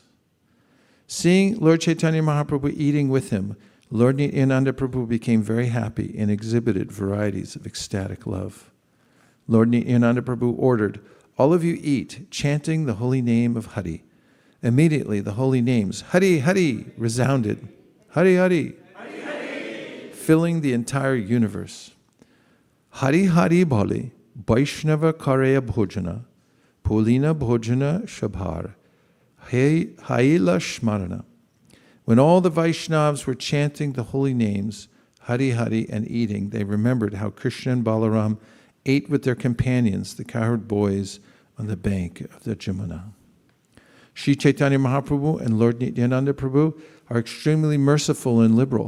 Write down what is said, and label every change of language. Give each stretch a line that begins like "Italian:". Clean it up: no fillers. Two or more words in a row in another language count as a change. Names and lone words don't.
English: Seeing Lord Chaitanya Mahaprabhu eating with him, Lord Nityananda Prabhu became very happy and exhibited varieties of ecstatic love. Lord Nityananda Prabhu ordered, "All of you eat, chanting the holy name of Hari." Immediately the holy names, Hari Hari, resounded. Hari Hari, Hari Hari, filling the entire universe.
Bangla: হরি হরি বলে, বৈষ্ণব করয়ে ভোজন, পুলিন ভোজন সবার, হইল স্মরণ.
English: When all the Vaishnavas were chanting the holy names, Hari Hari, and eating, they remembered how Krishna and Balaram ate with their companions, the cowherd boys, on the bank of the Jamuna. Sri Chaitanya Mahaprabhu and Lord Nityananda Prabhu are extremely merciful and liberal.